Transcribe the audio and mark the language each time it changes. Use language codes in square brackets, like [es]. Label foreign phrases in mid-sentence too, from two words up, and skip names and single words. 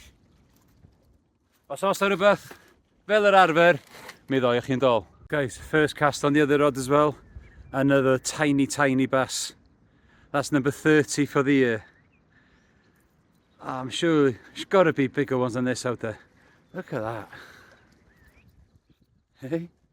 [cy] Os oes 'na rhywbeth fel yr arfer, mi ddoi chi'n dol. [en] Guys, first cast on the other rod as well. Another tiny bass. That's number 30 for the year. I'm sure there's got to be bigger ones than this out there. Look at that. Hey?